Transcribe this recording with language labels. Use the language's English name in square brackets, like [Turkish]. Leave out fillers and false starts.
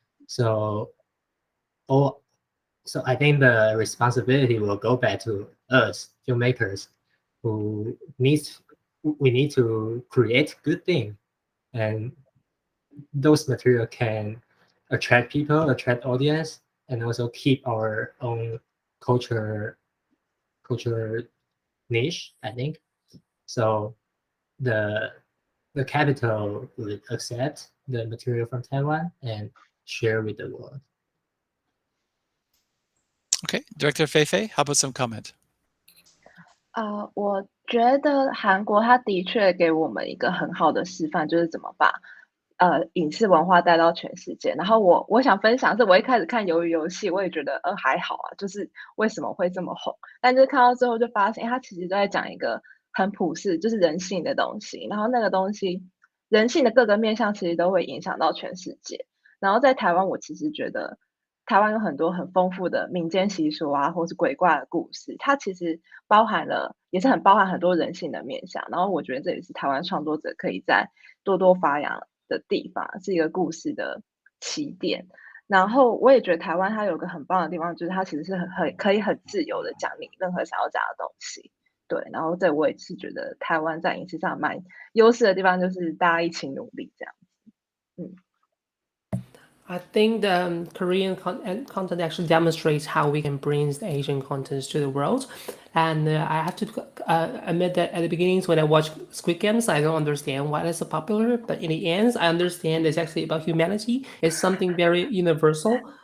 [English] So I think the responsibility will go back to us filmmakers, we need to create good things, and those material can attract people, attract audience, and also keep our own culture niche, I think. So the capital would accept the material from Taiwan and share with the world. Okay, Director Feifei, how about some comment? [Chinese] 我觉得韩国它的确给我们一个很好的示范，就是怎么把影视文化带到全世界。然后我想分享是，我一开始看鱿鱼游戏，我也觉得还好啊，就是为什么会这么红？但就是看到最后就发现，它其实都在讲一个很普世，就是人性的东西。然后那个东西，人性的各个面向其实都会影响到全世界。然后在台湾，我其实觉得台湾有很多很丰富的民间习俗啊，或是鬼怪的故事，它其实也是很包含很多人性的面向。然后我觉得这也是台湾创作者可以在多多发扬的地方，是一个故事的起点。然后我也觉得台湾它有个很棒的地方，就是它其实是可以很自由的讲你任何想要讲的东西。对，然后这我也是觉得台湾在影视上蛮优势的地方，就是大家一起努力这样子。 [English] I think the Korean content actually demonstrates how we can bring the Asian contents to the world. And I have to admit that at the beginnings when I watched Squid Games, I don't understand why it's so popular. But in the end, I understand it's actually about humanity. It's something very universal.